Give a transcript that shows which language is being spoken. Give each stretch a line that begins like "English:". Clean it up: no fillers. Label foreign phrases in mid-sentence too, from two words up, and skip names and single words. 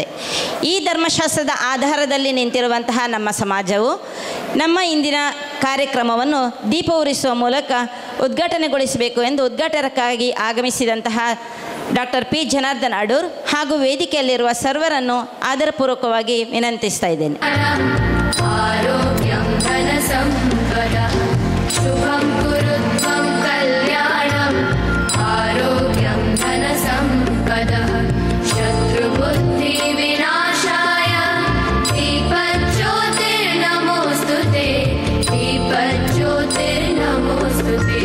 Kannada: ಈ ಧರ್ಮಶಾಸ್ತ್ರದ ಆಧಾರದಲ್ಲಿ ನಿಂತಿರುವಂತಹ ನಮ್ಮ ಸಮಾಜವು ನಮ್ಮ ಇಂದಿನ ಕಾರ್ಯಕ್ರಮವನ್ನು ದೀಪ ಉರಿಸುವ ಮೂಲಕ ಉದ್ಘಾಟನೆಗೊಳಿಸಬೇಕು ಎಂದು ಉದ್ಘಾಟನಕ್ಕಾಗಿ ಆಗಮಿಸಿದಂತಹ ಡಾಕ್ಟರ್ ಪಿ ಜನಾರ್ದನ್ ಅಡೂರ್ ಹಾಗೂ ವೇದಿಕೆಯಲ್ಲಿರುವ ಸರ್ವರನ್ನು ಆದರಪೂರ್ವಕವಾಗಿ ವಿನಂತಿಸ್ತಾ ಇದ್ದೇನೆ.
Sanskrit: ಆರೋಗ್ಯಂ ಧನ ಸಂಪದ ಶುಭಂ ಕುರುತ್ವಂ ಕಲ್ಯಾಣಂ. ಆರೋಗ್ಯಂ ಧನ ಸಂಪದ ಶತ್ರು ಬುದ್ಧಿ ವಿನಾಶಾಯ. ದೀಪಜ್ಯೋತಿರ್ನಮೋಸ್ತುತೆ, ದೀಪಜ್ಯೋತಿರ್ನಮೋಸ್ತುತೆ.